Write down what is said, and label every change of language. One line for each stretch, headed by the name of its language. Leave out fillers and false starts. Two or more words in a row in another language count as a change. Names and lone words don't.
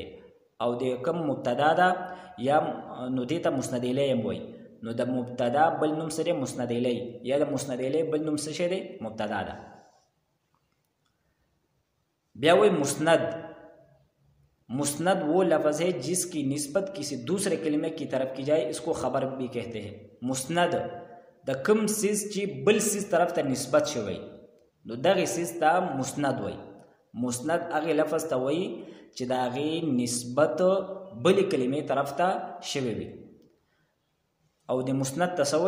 Pashto: او د کم مبتدا ده یا نو دې ته مسند الی هم وایي. نو د مبتدا بل نوم سره مسند الی، یا د مسند الی بل نوم څه دی؟ مبتدا ده. بیا وایي مسند.
Urdu: مسند وہ لفظ ہے جس کی نسبت کسی دوسرے کلمے کی طرف کی جائے، اس کو خبر بھی کہتے ہیں.
Pashto: مسند د کم سیز چې بل سیز طرف ته نسبت شوی، نو دغه سیز ته مسند وای. مسند هغه لفظ ته وای چې د هغې نسبت بلې کلمې طرف ته شوی وي. او د مسند ته څه وای؟